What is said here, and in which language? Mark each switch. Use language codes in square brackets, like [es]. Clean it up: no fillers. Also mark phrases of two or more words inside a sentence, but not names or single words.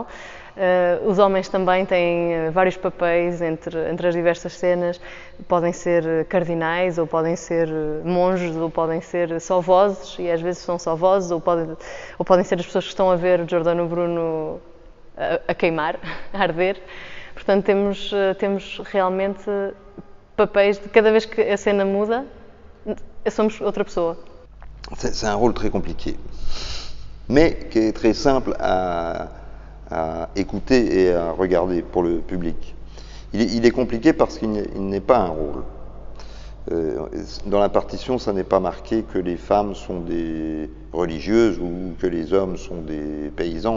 [pt] Os homens também têm vários papéis entre as diversas cenas, podem ser cardinais, ou podem ser monges, ou podem ser só vozes, e às vezes são só vozes, ou podem ser as pessoas que estão a ver o Giordano Bruno a queimar, a arder. Portanto, temos realmente papéis de cada vez que a cena muda, somos outra pessoa. [fr] C'est un rôle très compliqué, mais qui est très simple à écouter et à regarder pour le public. Il est compliqué parce qu'il n'est pas un rôle. Dans la partition, ça n'est pas marqué que les femmes sont des religieuses ou que les hommes sont des paysans.